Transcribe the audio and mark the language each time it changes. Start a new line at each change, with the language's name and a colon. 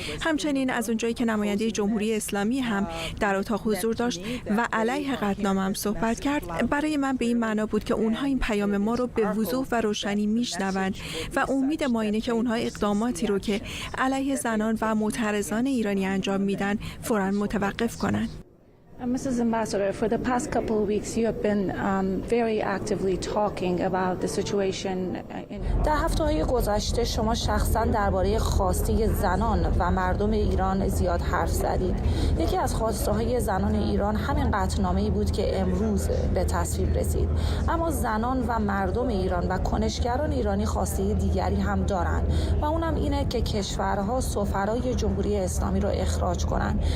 Persian: همچنین از اونجایی که نماینده جمهوری اسلامی هم در اتاق حضور داشت و علیه قطعنامه هم صحبت کرد، برای من به این معنا بود که اونها این پیام ما رو به وضوح و روشنی میشنوند و امید ما اینه که اونها اقداماتی رو که علیه زنان و معترضان ایرانی انجام میدن فوراً متوقف کنند.
English: Mrs. Ambassador, for the past couple of weeks, you have been very actively talking about the situation.
Persian: در هفته‌های گذشته شما شخصاً درباره خواسته زنان و مردم ایران زیاد حرف زدید. یکی از خواسته‌های زنان ایران همین قطعنامه‌ای بود که امروز به تصویب رسید. اما زنان و مردم ایران و کنشگران ایرانی خواسته دیگری هم دارند و اونم اینه که کشورها سفرای جمهوری اسلامی رو اخراج کنن.